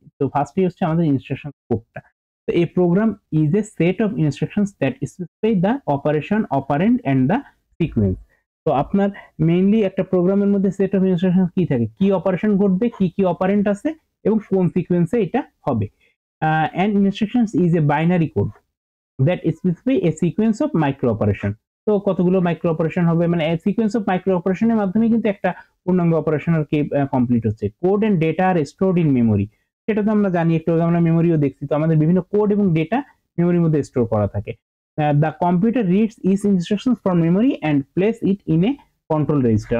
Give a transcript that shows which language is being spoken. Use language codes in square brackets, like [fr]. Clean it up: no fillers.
[bn] তো ফার্স্টে হচ্ছে আমাদের ইনস্ট্রাকশন কোডটা। [en] তো এই program is a set of instructions that specify the operation, operand and the sequence. [bn] তো আপনার মেইনলি একটা প্রোগ্রামের মধ্যে সেট অফ ইনস্ট্রাকশন কি থাকে, কি অপারেশন ঘটবে, কি কি অপারেন্ট আছে এবং কোন সিকোয়েন্সে এটা হবে। [en] And instructions is a binary code that specify a sequence of micro operation। [bn] তো কতগুলো মাইক্রো অপারেশন হবে, মানে সিকোয়েন্স অফ মাইক্রো অপারেশনের মাধ্যমে কিন্তু একটা পূর্ণাঙ্গ অপারেশন আর কি কমপ্লিট হচ্ছে। [en] code and data are stored in memory, [bn] সেটা তো আমরা জানি, একটু আমরা মেমোরিও দেখছি। তো আমাদের বিভিন্ন কোড এবং ডেটা মেমোরির মধ্যে স্টোর করা থাকে। [en] The computer reads each instructions from memory and place it in a control register.